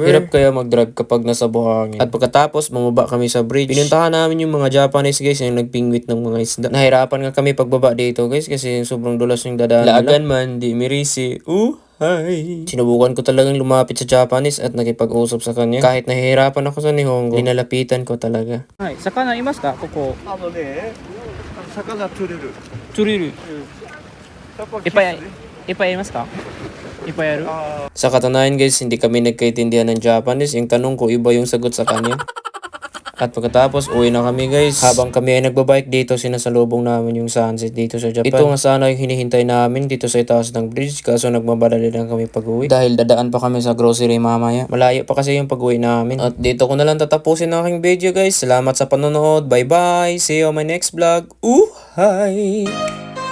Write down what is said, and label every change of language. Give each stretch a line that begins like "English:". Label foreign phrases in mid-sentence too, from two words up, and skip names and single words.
Filipino: Hirap kaya mag-drive kapag nasa buhangin. At pagkatapos, bumaba kami sa bridge. Pinuntahan namin yung mga
English: Japanese guys
Filipino: yung nagpingwit ng mga isda. Nahirapan nga kami pagbaba dito guys kasi sobrang dulas yung dadaan nila. Laagan man, di mirisi. Hi! Sinubukan ko talagang lumapit sa Japanese at nakipag-usap sa kanya. Kahit nahihirapan ako sa Nihongo, linalapitan ko talaga.
Japanese: はい、魚いますかここ。魚取れる。釣れる。やっぱいっぱいいっぱいやりますかいっぱいやる
Filipino: Sa katunayan guys, hindi kami nagkaintindihan ng Japanese. Yung tanong ko, iba yung sagot sa kanya. At pagkatapos, uwi na kami guys. Habang kami ay nagbabike dito, sinasalubong namin yung sunset dito sa Japan. Ito nga sana yung hinihintay namin dito sa itaas ng bridge. Kaso nagmamadali lang kami pag-uwi. Dahil dadaan pa kami sa grocery mamaya. Malayo pa kasi yung pag-uwi namin. At dito ko na lang tatapusin ang aking video guys. Salamat sa panonood.
English: Bye bye. See you on my next vlog. Hi!